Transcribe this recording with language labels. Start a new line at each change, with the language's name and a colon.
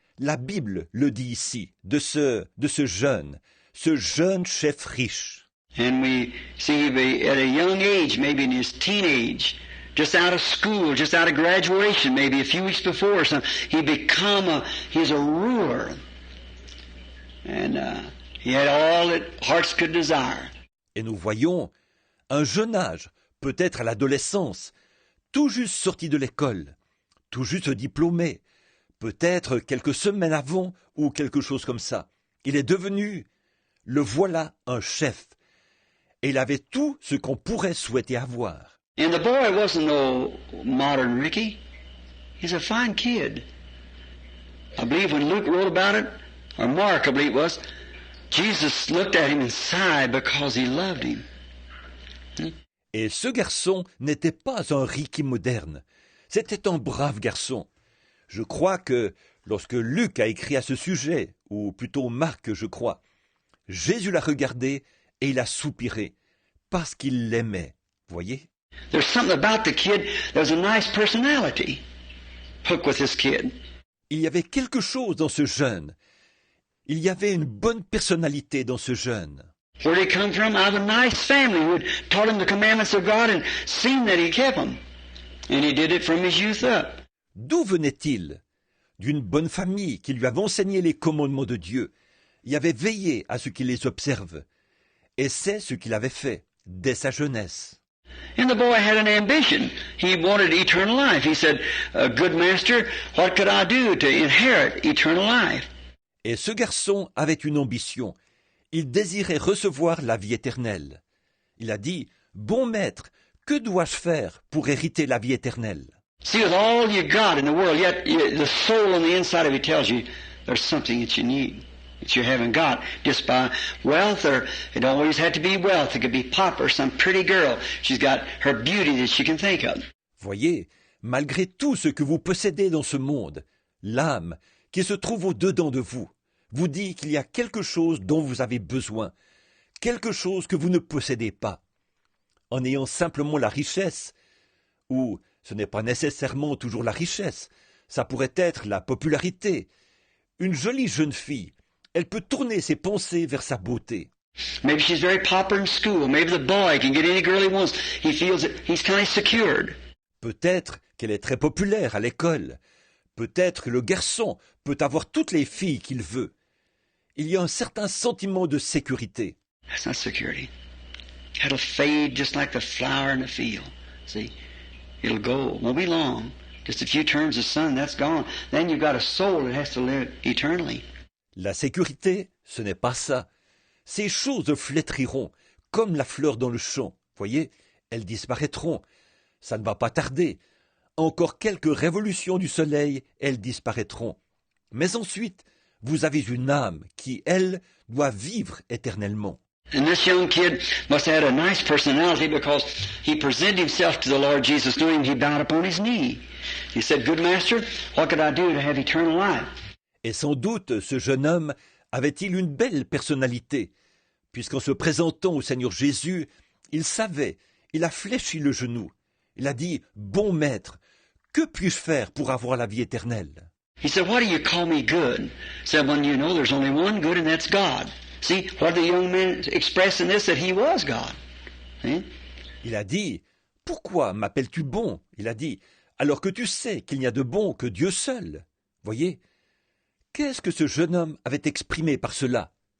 French: La Bible le dit ici, de ce jeune chef riche.
English: And we see at a young age, maybe in his teenage, just out of school, just out of graduation, maybe a few weeks before or something, he's a ruler. And he had all that hearts could desire.
French: Et nous voyons un jeune âge, peut-être à l'adolescence, tout juste sorti de l'école, tout juste diplômé, peut-être quelques semaines avant ou quelque chose comme ça. Il est devenu, le voilà, un chef. Et il avait tout ce qu'on pourrait souhaiter avoir.
English: And the boy wasn't no modern Ricky. He's a fine kid. I believe when Luke wrote about it, or Mark I believe it was, Jesus looked at him and sighed because he loved him.
French: Et ce garçon n'était pas un Ricky moderne. C'était un brave garçon. Je crois que lorsque Luc a écrit à ce sujet, ou plutôt Marc, je crois, Jésus l'a regardé et il a soupiré, parce qu'il l'aimait. Voyez?
English: There's something about the kid. There's a nice personality. Hook with this kid.
French: Il y avait quelque chose dans ce jeune. Il y avait une bonne personnalité dans ce jeune.
English: Where did he come from? Out of a nice family who had taught him the commandments of God and seen that he kept them. And he did it from his youth up.
French: D'où venait-il? D'une bonne famille qui lui avait enseigné les commandements de Dieu. Il avait veillé à ce qu'il les observe. Et c'est ce qu'il avait fait dès sa jeunesse.
English: And the boy had an ambition. He wanted eternal life. He said, good master, what could I do to inherit eternal life?
French: Et ce garçon avait une ambition. Il désirait recevoir la vie éternelle. Il a dit, bon maître, que dois-je faire pour hériter la vie éternelle?
English: See, with all you got in the world, yet the soul on the inside of you tells you there's something that you need, that you haven't got, just by wealth, or it always had to be wealth. It could be pop or some pretty girl. She's got her beauty that she can think of.
French: Voyez, malgré tout ce que vous possédez dans ce monde, l'âme qui se trouve au-dedans de vous dit qu'il y a quelque chose dont vous avez besoin, quelque chose que vous ne possédez pas. En ayant simplement la richesse, ou ce n'est pas nécessairement toujours la richesse, Ça pourrait être la popularité. Une jolie jeune fille, elle peut tourner ses pensées vers sa beauté.
English: Maybe she's very popular in school. Maybe the boy can get any girl he wants. He feels that he's kind of secured.
French: Peut-être qu'elle est très populaire à l'école. Peut-être que le garçon peut avoir toutes les filles qu'il veut. Il y a un certain sentiment de sécurité.
English: That's not security. It'll fade just like the flower in the field. See? It'll go. It won't be long. Just a few turns of sun, that's gone. Then you've got a soul that has to live eternally.
French: La sécurité, ce n'est pas ça. Ces choses flétriront, comme la fleur dans le champ. Voyez, elles disparaîtront. Ça ne va pas tarder. Encore quelques révolutions du soleil, elles disparaîtront. Mais ensuite, vous avez une âme qui, elle, doit vivre éternellement.
English: And this young kid must have had a nice personality because he presented himself to the Lord Jesus knowing he bowed upon his knee. He said, "Good master, what could I do to have eternal life?"
French: Et sans doute, ce jeune homme avait-il une belle personnalité, puisqu'en se présentant au Seigneur Jésus, il savait, il a fléchi le genou. Il a dit, « Bon maître, que puis-je faire pour avoir la vie éternelle ?»
English: He said, "Why do you call me good?" He said, "When you know there's only one good and that's God." See, what the young man expressed in this, that he was God. See?
French: Il a dit, « Pourquoi m'appelles-tu bon ?» Il a dit, « Alors que tu sais qu'il n'y a de bon que Dieu seul. » Voyez, qu'est-ce que ce jeune homme avait exprimé par cela?